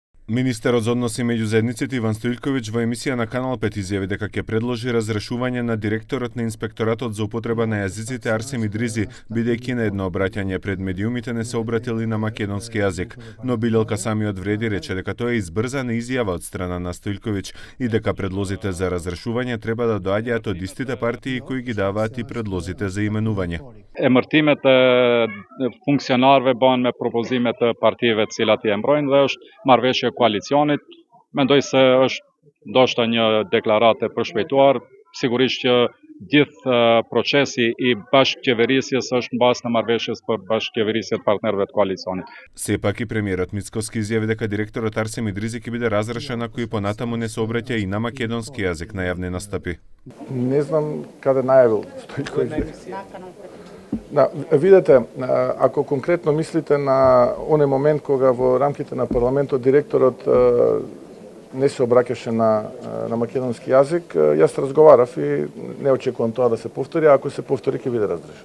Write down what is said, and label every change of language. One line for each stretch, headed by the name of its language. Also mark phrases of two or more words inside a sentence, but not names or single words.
Macedonian: Министерот за односи меѓу заедниците Иван Стоилковиќ во емисија на Канал 5 изјави дека ќе предложи разрешување на директорот на Инспекторатот за употреба на јазиците Арсем Идризи, бидејќи на едно обраќање пред медиумите не се обратили на македонски јазик, но Билелка Самиот Вреди рече дека тоа е избрзана изјава од страна на Стоилковиќ и дека предлозите за разрешување треба да доаѓаат од истите партии кои ги даваат и предлозите за именување.
Albanian: Emërtimet e funksionarëve banë me propozimet e partive të cilat i embrojnë dhe është marrëveshje e koalicionit. Mendoj se është ndoshta një deklarate përshpejtuar, sigurisht që gjithë procesi i bashkëqeverisjes është mbas në marrëveshjes për bashkëqeverisje të partnerëve të koalicionit.
Macedonian: Сепак и премиерот Мицкоски изјави дека директорот Арсем Идризи ќе биде разрешен ако и понатаму не се обраќа и на македонски јазик на јавни настапи. Не знам каде најавил Стојковиќ. Да, видете, ако конкретно мислите на оној момент кога во рамките на парламентот директорот не се обраќаше на македонски јазик, јас разговарав и не очекувам тоа да се повтори, а ако се повтори ќе биде разрешен.